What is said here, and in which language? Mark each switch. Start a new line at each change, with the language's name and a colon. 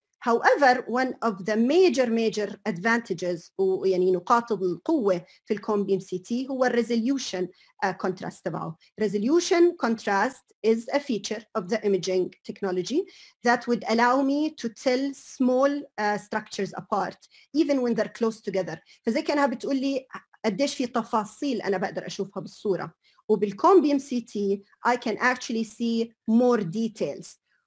English: However, one of the major advantages
Arabic: يعني نقاط القوة في
English: الcone beam CT هو resolution contrast تبعه. Resolution contrast is a feature of the imaging technology that would allow me to tell small structures apart even when they're close together.
Arabic: فزي كأنها بتقول لي قديش في تفاصيل أنا بقدر أشوفها بالصورة.
English: وبالcone beam CT I can actually see more details.